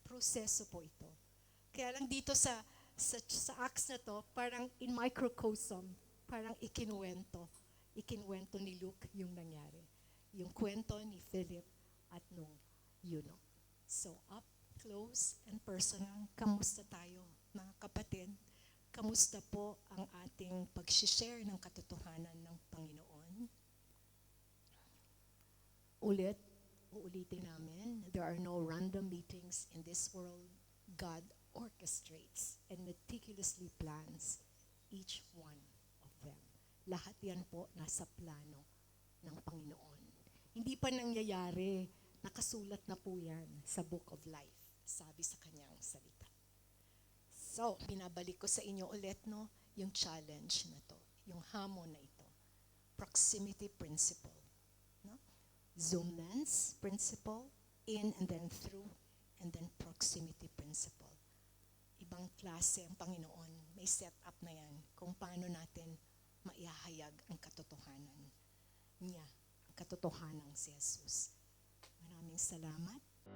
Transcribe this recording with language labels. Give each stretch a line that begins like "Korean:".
Filipino: Proseso po ito. Kaya lang dito sa Acts na to, parang
English: in microcosm,
Filipino: parang ikinuwento ni Luke yung nangyari. Yung kwento ni Philip at nung eunuch. So
English: up close and personal,
Filipino: kamusta tayo mga kapatid? Kamusta po ang ating pag-share ng katotohanan ng Panginoon? Uulitin namin,
English: there are no random meetings in this world. God orchestrates and meticulously plans each one of them.
Filipino: Lahat yan po nasa plano ng Panginoon. Hindi pa nangyayari, nakasulat na po yan sa Book of Life, sabi sa kanyang salita. So, binabalik ko sa inyo ulit, no, yung challenge na to, yung hamon na ito.
English: Proximity principle. No? Zoom lens principle, in and then through, and then proximity principle.
Filipino: Ibang klase ang Panginoon, may set up na yan kung paano natin maihahayag ang katotohanan niya, ang katotohanan si Jesus. Maraming salamat.